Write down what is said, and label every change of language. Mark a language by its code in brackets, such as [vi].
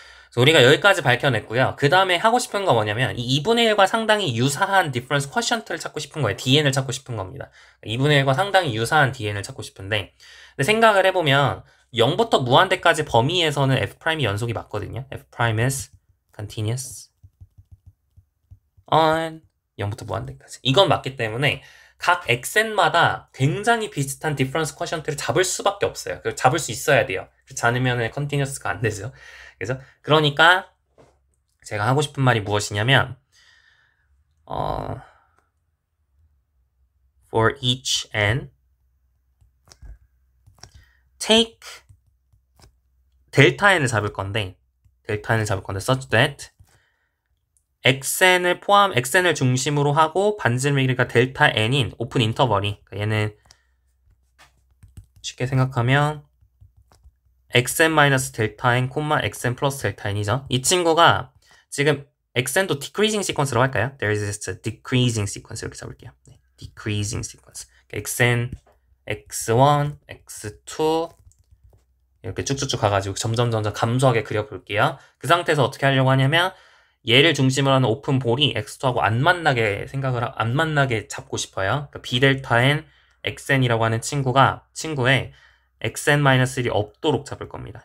[ko] 그래서 우리가 여기까지 밝혀냈고요. 그 다음에 하고 싶은 거 뭐냐면 이 2분의 1과 상당히 유사한 difference quotient를 찾고 싶은 거예요. dn을 찾고 싶은 겁니다. 2분의 1과 상당히 유사한 dn을 찾고 싶은데 근데 생각을 해보면 0부터 무한대까지 범위에서는 f'이 연속이 맞거든요. [en] f' is continuous on [ko] 0부터 무한대까지. 이건 맞기 때문에 각 xn마다 굉장히 비슷한 difference quotient를 잡을 수밖에 없어요. 그걸 잡을 수 있어야 돼요. 그렇지 않으면 continuous가 안 되죠. 그래서 그러니까 제가 하고 싶은 말이 무엇이냐면 [en] for each n [ko] take 델타 n을 잡을 건데 [en] such that [ko] xn을 중심으로 하고 반지름이가 델타 n인 오픈 인터벌이 얘는 쉽게 생각하면 xn-델타 n, xn 플러스 델타 n이죠. 이 친구가 지금 xn도 decreasing sequence라고 할까요? [en] There is a decreasing sequence [ko] 이렇게 잡을게요. 네, decreasing sequence. xn, x1, x2 이렇게 쭉쭉쭉 가가지고 점점 감소하게 그려볼게요. 그 상태에서 어떻게 하려고 하냐면 얘를 중심으로 하는 오픈 볼이 x2하고 안 만나게 잡고 싶어요. 그러니까 b델타 n, xn이라고 하는 친구의 xn-1이 없도록 잡을 겁니다.